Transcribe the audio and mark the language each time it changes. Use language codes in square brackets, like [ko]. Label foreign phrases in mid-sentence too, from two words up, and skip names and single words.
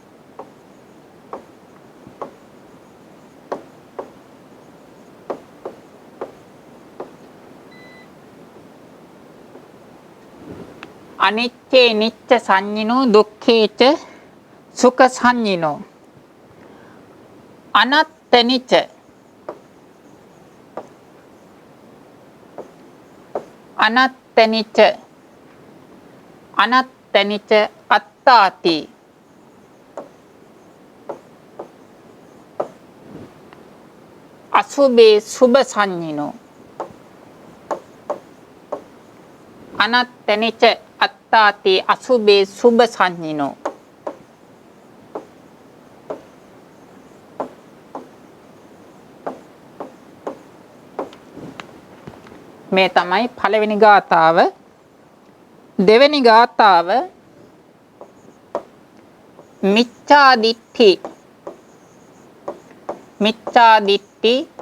[pi] අනිච්චේ නිච්ච සංඤිනෝ දුක්ඛේච සුඛ සංඤිනෝ අනත්තනිච්ච අනත්තනිච්ච අත්තාති. අසුභේ සුභ සංඤිනෝ. අනත්තනිච්ච අත්තාති අසුභේ සුභ සංඤිනෝ. [si] මේ තමයි පළවෙනි ගාථාව. දෙවෙනි ගාථාව [pi] මිච්ඡා දිට්ඨි මිච්ඡා දිට්ඨි